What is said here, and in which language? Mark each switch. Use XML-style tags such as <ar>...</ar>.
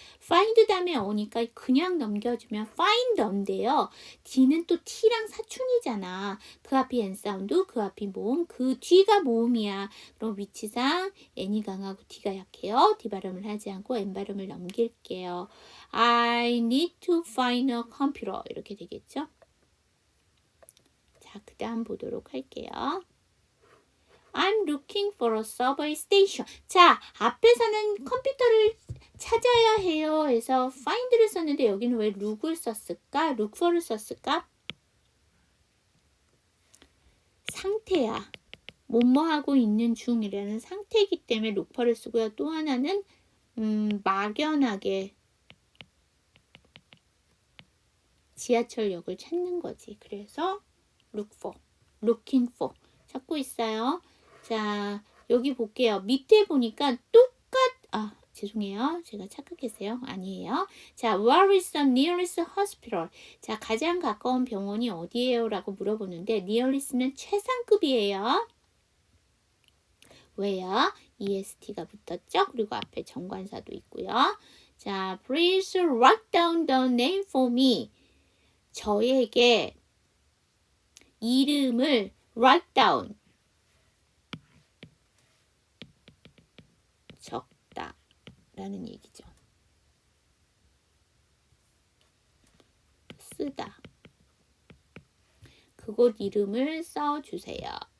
<ko>find 다음에 오니까 그냥 넘겨주면 find 인데요. D는 또 T랑 사춘이잖아. 그 앞이 N 사운드, 그 앞이 모음, 그 뒤가 모음이야. 그럼 위치상 N이 강하고 D가 약해요. D 발음을 하지 않고 N 발음을 넘길게요.</ko> <en>I need to find a computer.</en> <ko>이렇게 되겠죠? 자, 그 다음 보도록 할게요.</ko> <en>I'm looking for a subway station.</en> <ko>자, 앞에서는 컴퓨터를 찾아야 해요 해서 find를 썼는데 여기는 왜 look을 썼을까? look for를 썼을까? 상태야. 뭐뭐하고 있는 중이라는 상태이기 때문에 look for를 쓰고요. 또 하나는 막연하게 지하철역을 찾는 거지. 그래서 look for, looking for 찾고 있어요. 자, 여기 볼게요. 밑에 보니까 죄송해요. 제가 착각했어요. 아니에요.</ko> <en>자, where is the nearest hospital?</en> <ko>자, 가장 가까운 병원이 어디예요? 라고 물어보는데 nearest는 최상급이에요. 왜요? EST가 붙었죠? 그리고 앞에 정관사도 있고요.</ko> <en>자, please write down the name for me.</en> <ko>저에게 이름을 write down 적다 라는 얘기죠. 쓰다. 그곳 이름을 써주세요.</ko>